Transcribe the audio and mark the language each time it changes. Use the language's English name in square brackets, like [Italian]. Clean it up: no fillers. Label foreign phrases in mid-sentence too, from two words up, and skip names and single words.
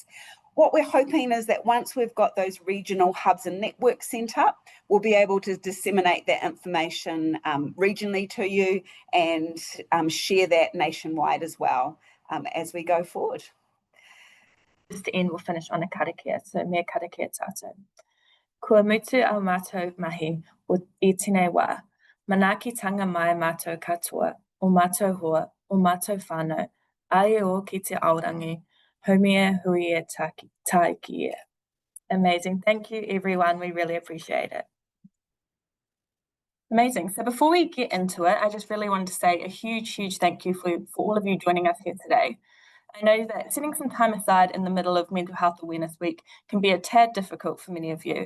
[English] What we're hoping is that once we've got those regional hubs and networks set up, we'll be able to disseminate that information regionally to you and share that nationwide as well as we go forward. Just to end, we'll finish on a karakia, so [Māori] me karakia tātou. Kua mutu au mātou mahi o I tēnei wā, manaakitanga mai mātou katoa, o mātou hoa, o mātou whānau, ai o ki te aorangi, haumia hui e taiki e. [English] Amazing. Thank you, everyone. We really appreciate it. Amazing. So before we get into it, I just really wanted to say a huge thank you for all of you joining us here today. I know that setting some time aside in the middle of Mental Health Awareness Week can be a tad difficult for many of you.